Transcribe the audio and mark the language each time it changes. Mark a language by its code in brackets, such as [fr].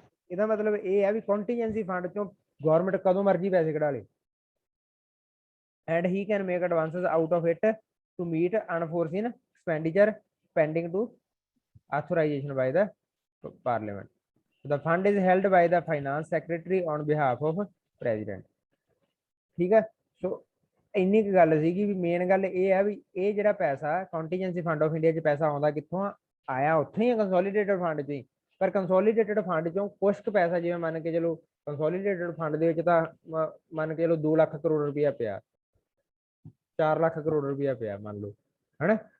[pa] ਇਹਦਾ ਮਤਲਬ ਇਹ ਹੈ ਵੀ ਕੰਟੀਜੈਂਸੀ ਫੰਡ ਚੋਂ ਗਵਰਨਮੈਂਟ ਕਦੋਂ ਮਰਜ਼ੀ ਪੈਸੇ ਕਢਾ ਲੇ। [en] And he can make advances out of it to meet unforeseen expenditure pending to authorization by the parliament. The fund is held by the finance secretary on behalf of president। [pa] ਠੀਕ ਹੈ। ਸੋ ਇੰਨੀ ਕੁ ਗੱਲ ਸੀਗੀ ਵੀ ਮੇਨ ਗੱਲ ਇਹ ਹੈ ਵੀ ਇਹ ਜਿਹੜਾ ਪੈਸਾ ਕੰਟੀਜੈਂਸੀ ਫੰਡ ਆਫ ਇੰਡੀਆ 'ਚ ਪੈਸਾ ਆਉਂਦਾ ਕਿੱਥੋਂ ਆਇਆ? ਉੱਥੋਂ ਹੀ ਕੰਸੋਲੀਡੇਟਡ ਫੰਡ 'ਚ ਹੀ। ਪਰ ਕੰਸੋਲੀਡੇਟਡ ਫੰਡ 'ਚੋਂ ਕੁਛ ਕੁ ਪੈਸਾ ਜਿਵੇਂ ਮੰਨ ਕੇ ਚਲੋ ਕੰਸੋਲੀਡੇਟਡ ਫੰਡ ਦੇ ਵਿੱਚ ਤਾਂ ਮੰਨ ਕੇ ਚਲੋ 2 ਲੱਖ ਕਰੋੜ ਰੁਪਇਆ ਪਿਆ, 4 ਲੱਖ ਕਰੋੜ ਰੁਪਇਆ ਪਿਆ ਮੰਨ ਲਓ, ਹਨਾ।